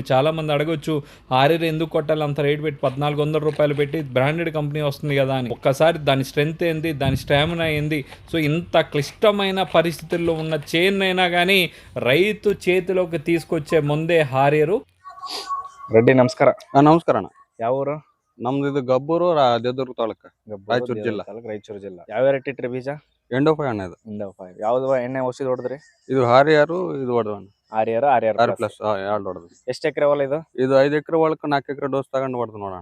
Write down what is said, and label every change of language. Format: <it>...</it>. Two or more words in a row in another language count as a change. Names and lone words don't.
<te>చాలామంది అడగొచ్చు, హారియర్ ఎందుకు కొట్టాలి అంత రేటు పెట్టి, 1400 రూపాయలు పెట్టి బ్రాండెడ్ కంపెనీ వస్తుంది కదా అని. ఒక్కసారి దాని స్ట్రెంత్ ఏంది, దాని స్టామినా ఏంది. సో ఇంత క్లిష్టమైన పరిస్థితుల్లో ఉన్న చేన్నైనా కానీ రైతు చేతిలోకి తీసుకొచ్చే ముందే హారియరు.</te> <kn>రెడ్డి ನಮಸ್ಕಾರ. ನಮಸ್ಕಾರ ಅಣ್ಣ. ಯಾವ ಊರು? ನಮ್ದು ಇದು ಗಬ್ಬೂರು ದೇವದುರ್ಗ ತಾಲೂಕು, ರಾಯಚೂರು ಜಿಲ್ಲಾ. ರಾಯಚೂರು ಜಿಲ್ಲಾ. ಯಾವ ವೆರೈಟಿ ಇಟ್ರಿ ಬೀಜ? ಎಂಡೋಫೈ ಅಣ್ಣ ಇದು. ಯಾವ್ದು ಎಣ್ಣೆ ಔಷಧಿ ಹೊಡೆದ್ರಿ? ಇದು ಹಾರಿಯಾರು, ಇದು ಹೊಡೆದಣ್ಣ ಆರ್ಯರ್ ಆರ್ ಪ್ಲಸ್ 2 ಹೊಡೆದು. ಎಷ್ಟು ಎಕರೆ ಹೊಲ ಇದು? ಇದು 5 ಎಕರೆ ಹೊಲಕ್ಕೆ 4 ಎಕರೆ ಡೋಸ್ ತಗೊಂಡು ಹೊಡೆದು ನೋಡೋಣ.</kn>